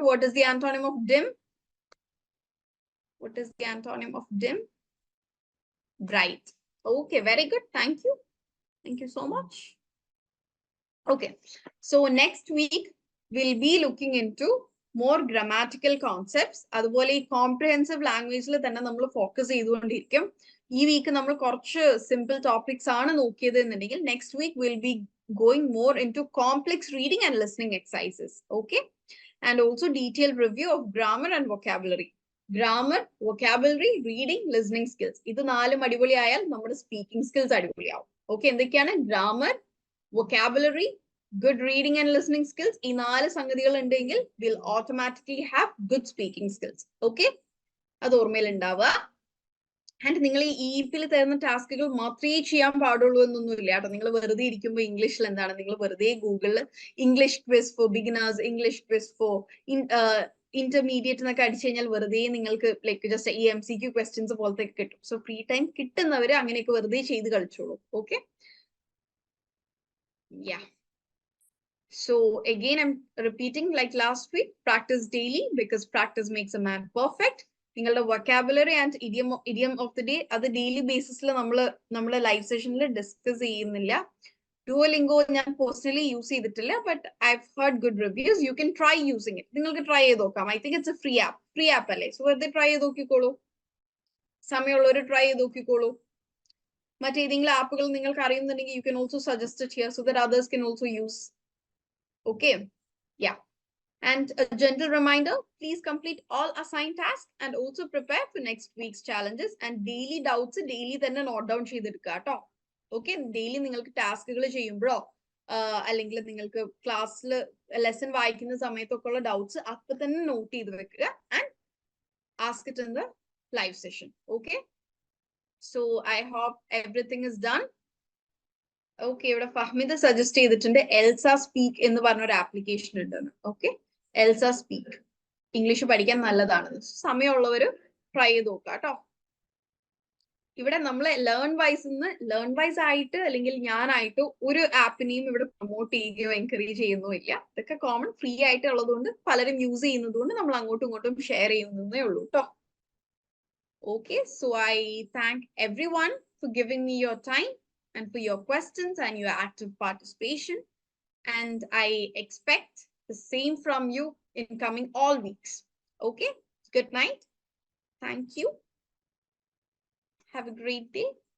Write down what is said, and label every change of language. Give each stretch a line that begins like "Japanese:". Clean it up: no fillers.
English: What is the antonym of dim? What is the antonym of dim? Bright. Okay, very good. Thank you. Thank you so much. Okay, so next week we'll be looking into more grammatical concepts.
Malayalam: അതുപോലെ ഈ comprehensive ലാംഗ്വേജിൽ തന്നെ നമ്മൾ focus ചെയ്തുകൊണ്ടിരിക്കും. ഈ week നമ്മൾ കുറച്ച് simple topics ആണ് നോക്കിയത് എന്നുണ്ടെങ്കിൽ
English: Next week will be going more into complex reading and listening exercises. Okay, and also detailed review of grammar and vocabulary. Grammar, vocabulary, reading, listening skills.
Malayalam: ഇത് നാലും അടിപൊളിയായാൽ നമ്മുടെ സ്പീക്കിംഗ് സ്കിൽസ് അടിപൊളിയാവും. ഓക്കെ, എന്തൊക്കെയാണ്?
English: Grammar, vocabulary, good reading and listening skills.
Malayalam: ഈ നാല് സംഗതികൾ ഉണ്ടെങ്കിൽ
English: we'll automatically have good speaking skills.
Malayalam: Okay, അത് ഓർമ്മയിൽ ഉണ്ടാവുക. ആൻഡ് നിങ്ങൾ ഈ EEP-ൽ തരുന്ന ടാസ്കുകൾ മാത്രമേ ചെയ്യാൻ പാടുള്ളൂ എന്നൊന്നുമില്ല കേട്ടോ. നിങ്ങൾ വെറുതെ ഇരിക്കുമ്പോൾ ഇംഗ്ലീഷിൽ എന്താണ്, നിങ്ങൾ വെറുതെ ഗൂഗിളിൽ English quiz for beginners, English quiz four intermediate എന്നൊക്കെ അടിച്ചു കഴിഞ്ഞാൽ വെറുതെ നിങ്ങൾക്ക് ലൈക്ക് ജസ്റ്റ് ഈ MCQ ക്വസ്റ്റ്യൻസ് പോലത്തെ കിട്ടും. സോ ഫ്രീ ടൈം കിട്ടുന്നവര് അങ്ങനെയൊക്കെ വെറുതെ ചെയ്ത് കളിച്ചോളൂ.
English: Okay, yeah. So again, I'm repeating like last week, practice daily because practice makes a man perfect.
Malayalam: നിങ്ങളുടെ
English: vocabulary and idiom of the day
Malayalam: അത് ഡെയിലി ബേസിസിൽ നമ്മൾ live സെഷനിൽ ഡിസ്കസ് ചെയ്യുന്നില്ല. Duolingo ഞാൻ പേഴ്സണലി യൂസ് ചെയ്തിട്ടില്ല, but
English: I've heard good reviews. You can try using it.
Malayalam: നിങ്ങൾക്ക് try ചെയ്ത് നോക്കാം.
English: I think it's a free app
Malayalam: അല്ലേ? സോ വെറുതെ ട്രൈ ചെയ്ത് നോക്കിക്കോളൂ. സമയമുള്ളവർ ട്രൈ ചെയ്ത് നോക്കിക്കോളൂ. മറ്റേതെങ്കിലും ആപ്പുകൾ നിങ്ങൾക്ക് അറിയുന്നുണ്ടെങ്കിൽ
English: you can also suggest it here so that others can also use. Okay, yeah. And a gentle reminder, please complete all assigned tasks and also prepare for next week's challenges and daily doubts daily തന്നെ note down
Malayalam: ചെയ്തെടുക്കുക കേട്ടോ. Okay, daily നിങ്ങൾക്ക് ടാസ്കുകൾ ചെയ്യുമ്പോഴോ അല്ലെങ്കിൽ നിങ്ങൾക്ക് ക്ലാസ്സിൽ lesson വായിക്കുന്ന സമയത്തൊക്കെ ഉള്ള ഡൗട്ട്സ് അപ്പൊ തന്നെ നോട്ട് ചെയ്ത് വെക്കുക
English: And ask it in the live session. Okay, so I hope everything is done.
Malayalam: Okay, ഇവിടെ ഫഹ്മിദ് സജസ്റ്റ് ചെയ്തിട്ടുണ്ട് എൽസ സ്പീക്ക് എന്ന് പറഞ്ഞൊരു ആപ്ലിക്കേഷൻ ഉണ്ടെന്ന്. ഓക്കെ, എൽസ സ്പീക്ക് ഇംഗ്ലീഷ് പഠിക്കാൻ നല്ലതാണ്. സമയമുള്ളവര് ട്രൈ ചെയ്ത് നോക്കാം കേട്ടോ. ഇവിടെ നമ്മൾ ലേൺ വൈസ് ആയിട്ട് അല്ലെങ്കിൽ ഞാനായിട്ട് ഒരു ആപ്പിനെയും ഇവിടെ പ്രൊമോട്ട് ചെയ്യുകയോ എൻകറേജ് ചെയ്യുന്നോ ഇല്ല. ഇതൊക്കെ കോമൺ ഫ്രീ ആയിട്ട് ഉള്ളതുകൊണ്ട് പലരും യൂസ് ചെയ്യുന്നത് കൊണ്ട് നമ്മൾ അങ്ങോട്ടും ഇങ്ങോട്ടും ഷെയർ ചെയ്യുന്നതേ ഉള്ളൂ കേട്ടോ.
English: Okay, so I thank everyone for giving me your time and for your questions and your active participation. And I expect the same from you in coming all weeks. Okay, good night. Thank you. Have a great day.